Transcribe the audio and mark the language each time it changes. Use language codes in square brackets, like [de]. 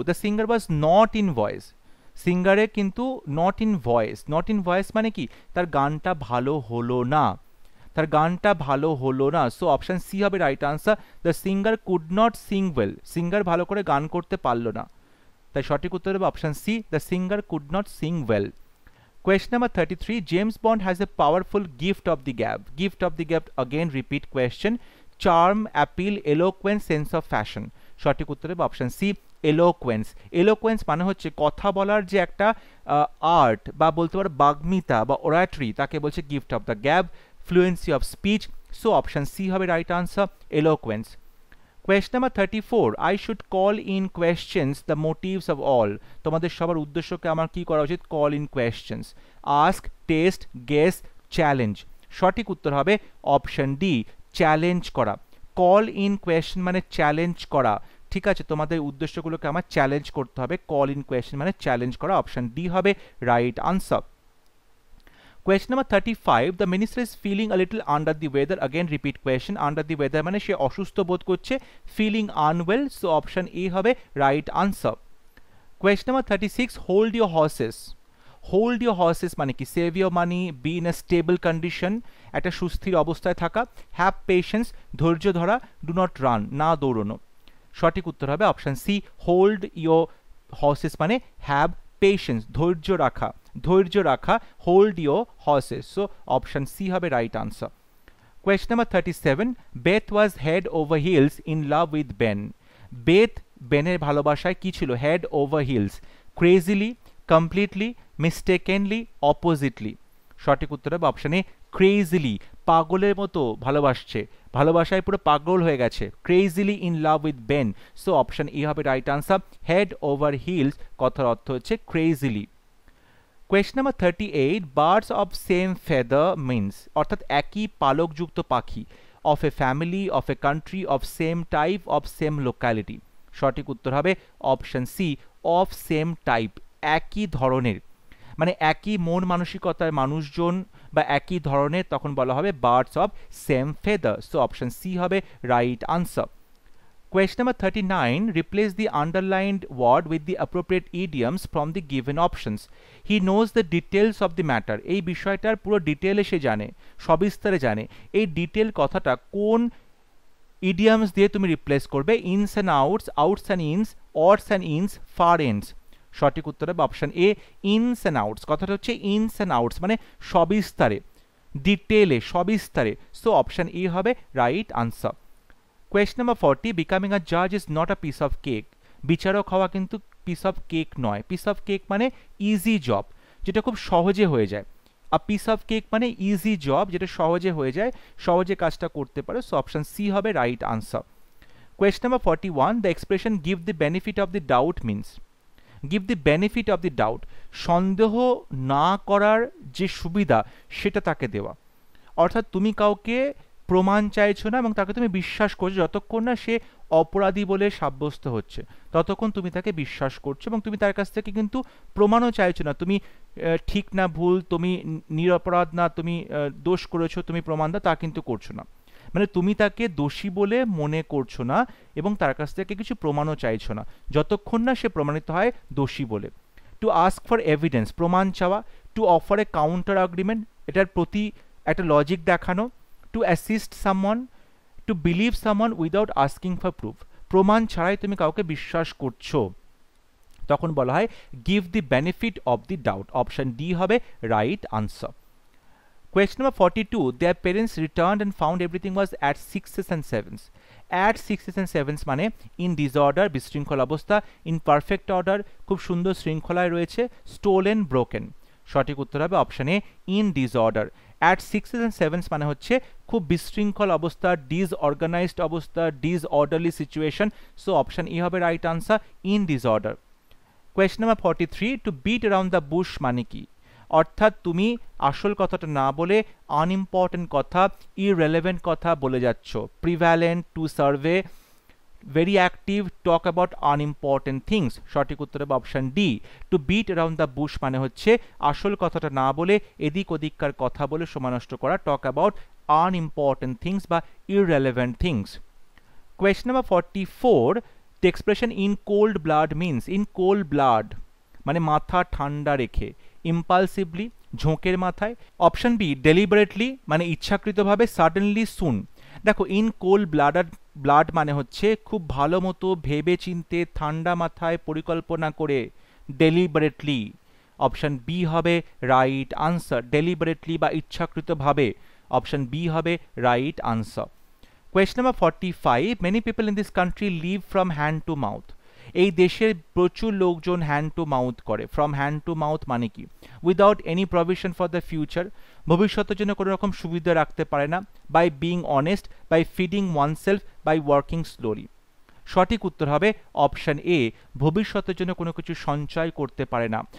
[en] The singer was not in voice. সিঙ্গারে কিন্তু not in voice, not in voice [bn] মানে কি? তার গানটা ভালো হলো না, তার গানটা ভালো হলো না। [en] So option C হবে right answer. The singer could not sing well. [bn] Singer ভালো করে গান করতে পারলো না, তাই সঠিক উত্তর হবে option C, [en] The singer could not sing well. Question number 33. James Bond has a powerful gift of the gab. Gift of the gab, again repeat question. Charm, appeal, eloquence, sense of fashion. [bn] সঠিক উত্তর হবে option C, eloquence. Eloquence মানে হচ্ছে কথা বলার যে একটা art বা বলতে পারো বাগ্মিতা বা ওরাটরি, তাকে বলছে [en] Gift of the gab, fluency of speech. So option C হবে right answer, eloquence. Question number 34. I should call in questions the motives of all. [bn] তোমাদের সবার উদ্দেশ্যকে আমার কি করা উচিত? [en] Call in questions. Ask, test, guess, challenge. [bn] সঠিক উত্তর হবে অপশন ডি, চ্যালেঞ্জ করা। কল ইন কোয়েশ্চেন মানে চ্যালেঞ্জ করা, ঠিক আছে? তোমাদের উদ্দেশ্যগুলোকে আমার চ্যালেঞ্জ করতে হবে। [en] Call in question মানে challenge করা। Option D হবে right answer. Question number 35. The minister is feeling a little under the weather. Again repeat question. Under the weather [bn] মানে সে অসুস্থ বোধ করছে, [en] feeling unwell. So option A হবে right answer. Question number 36. Hold your horses. Hold your horses মানে কি? Save your money, be in a stable condition, [bn] একটা সুস্থির অবস্থায় থাকা। [en] Have patience, [bn] ধৈর্য ধরা। [en] Do not run, [bn] না দৌড়ানো। সঠিক উত্তর হবে [en] option C, hold your horses মানে have patience, [bn] ধৈর্য রাখা, ধৈর্য রাখা। [en] Hold your horses. So option C হবে right answer. Question number 37. Beth was head over heels in love with Ben. Beth [bn] বেনের ভালোবাসায় কি ছিল? [en] Head over heels. Crazily, completely, mistakenly, oppositely. [bn] সঠিক উত্তর হবে অপশানে ক্রেজিলি, পাগলের মতো ভালোবাসছে, ভালোবাসায় পুরো পাগল হয়ে গেছে। [en] Crazily in love with Ben. So option E হবে right answer. Head over heels [bn] কথার অর্থ হচ্ছে [en] Crazily. Question number 38. Birds of same feather means, [bn] অর্থাৎ একই পালকযুক্ত পাখি। [en] Of a family, of a country, of same type, of same locality. [bn] সঠিক উত্তর হবে option C, [en] of same type, [bn] একই ধরনের, মানে একই মন মানসিকতার মানুষজন বা একই ধরনের, তখন বলা হবে birds of same feather. [en] So option C হবে right answer. Question number 39. Replace the underlined word with the appropriate idioms from the given options. He knows the details of the matter. [bn] এই বিষয়টার পুরো ডিটেলে সে জানে, সবিস্তারে জানে। [en] এই ডিটেল কথাটা [bn] কোন ইডিয়ামস দিয়ে তুমি রিপ্লেস করবে? [en] Ins and outs, outs and ins, odds and ins, far ends. [bn] সঠিক উত্তর হবে option A, ins and outs. কথাটা হচ্ছে ইনস অ্যান্ড আউটস, মানে সবিস্তারে, ডিটেলে, সবিস্তারে। [en] So option A হবে right answer. Question number 40. Becoming a judge is not a piece of cake. [bn] বিচারক হওয়া কিন্তু [en] piece of cake [bn] নয়। পিস অফ কেক মানে ইজি জব, যেটা খুব সহজে হয়ে যায়। আর পিস অফ কেক মানে ইজি জব, যেটা সহজে হয়ে যায়, সহজে কাজটা করতে পারে। [en] So option C হবে right answer. Question number 41. The expression give the benefit of the doubt means. Give the benefit of the doubt, [bn] সন্দেহ না করার যে সুবিধা সেটা তাকে দেওয়া। অর্থাৎ তুমি কাউকে প্রমাণ চাইছো না এবং তাকে তুমি বিশ্বাস করছো, যতক্ষণ না সে অপরাধী বলে সাব্যস্ত হচ্ছে ততক্ষণ তুমি তাকে বিশ্বাস করছো এবং তুমি তার কাছ থেকে কিন্তু প্রমাণও চাইছো না। তুমি ঠিক না ভুল, তুমি নিরপরাধ না, তুমি দোষ করেছো, তুমি প্রমাণ দাও, তা কিন্তু করছো না। মানে তুমি তাকে দোষী বলে মনে করছো না এবং তার কাছ থেকে কিছু প্রমাণও চাইছো না, যতক্ষণ না সে প্রমাণিত হয় দোষী বলে। [en] to ask for evidence, [bn] প্রমাণ চাওয়া। [en] to offer a counter argument, [bn] এটার প্রতি একটা লজিক দেখানো। [en] to assist someone, to believe someone without asking for proof, [bn] প্রমাণ ছাড়াই তুমি কাউকে বিশ্বাস করছো, তখন বলা হয় [en] Give the benefit of the doubt. Option D হবে right answer. Question number 42. Their parents returned and found everything was at sixes and sevens. At sixes and sevens মানে in disorder, [bn] বিশৃঙ্খল অবস্থা। [en] in perfect order, [bn] খুব সুন্দর শৃঙ্খলায় রয়েছে। [en] Stolen, broken. [bn] সঠিক উত্তর হবে [en] Option A, in disorder. At sixes and sevens মানে হচ্ছে খুব বিশৃঙ্খল অবস্থা, ডিসঅর্গানাইজড অবস্থা, disorderly situation. So option E হবে right answer, in disorder. Question number 43. To beat around the bush [bn] মানে কি? অর্থাৎ তুমি আসল কথাটা না বলে আনইম্পর্টেন্ট কথা, ইররেলেভেন্ট কথা বলে যাচ্ছ। [en] Prevalent, to survey, very active, talk about unimportant things. [bn] সঠিক উত্তর হবে option D. Two bit around the Bush মানে হচ্ছে আসল কথাটা না বলে এদিক ওদিককার কথা বলে সময় নষ্ট করা, [en] Talk about unimportant things বা irrelevant things. Question number 44. The expression in cold blood means, in cold blood [bn] মানে মাথা ঠান্ডা রেখে। ইম্পালসিভলি, ঝোঁকের মাথায়। [en] option B deliberately [bn] মানে ইচ্ছাকৃতভাবে। [en] Suddenly, soon. [bn] দেখো ইন কোল্ড ব্লাড মানে হচ্ছে খুব ভালো মতো ভেবে চিনতে, ঠান্ডা মাথায়, পরিকল্পনা করে। [en] Deliberately, option B হবে right answer. Deliberately [bn] বা ইচ্ছাকৃতভাবে, [en] Option B হবে right answer. Question number 45. Many people in this country live from hand to mouth. [bn] এই দেশের প্রচুর লোকজন হ্যান্ড টু মাউথ করে। [en] from hand to mouth [bn] মানে কি? [en] without any provision for the future, [bn] ভবিষ্যতের জন্য কোনো রকম সুবিধা রাখতে পারে না। [en] By being honest, by feeding oneself, by working slowly. [bn] সঠিক উত্তর হবে অপশন এ, ভবিষ্যতের জন্য কোনো কিছু সঞ্চয় করতে পারে না।